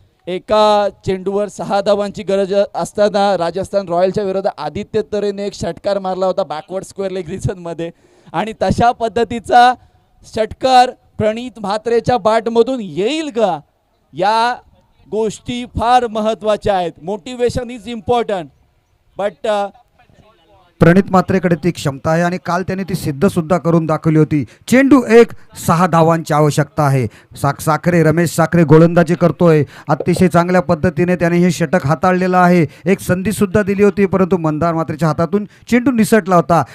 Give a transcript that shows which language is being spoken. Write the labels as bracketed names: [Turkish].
[Marathi] एका चेंडूवर 6 धावांची गरज असताना राजस्थान रॉयलच्या विरोधात आदित्य तरेने एक षटकार मारला होता बॅकवर्ड स्क्वेअर लेग रिझनमध्ये, आणि तशा पद्धतीचा षटकार प्रणित म्हात्रेच्या बॅटमधून येईल का? या गोष्टी फार महत्त्वाच्या आहेत. [English] motivation is important, but [Marathi] प्रणित मात्रेकडे ती क्षमता आहे आणि काल त्याने ती सिद्ध सुद्धा करून दाखवली होती. चेंडू 1, 6 धावांची आवश्यकता आहे. साखरे, रमेश साखरे गोलंदाजी करतोय. अतिशय चांगल्या पद्धतीने त्याने हे षटक हाताळलेलं आहे. एक संधी सुद्धा दिली होती, परंतु मंदार मात्रेच्या हातातून चेंडू निसटला होता.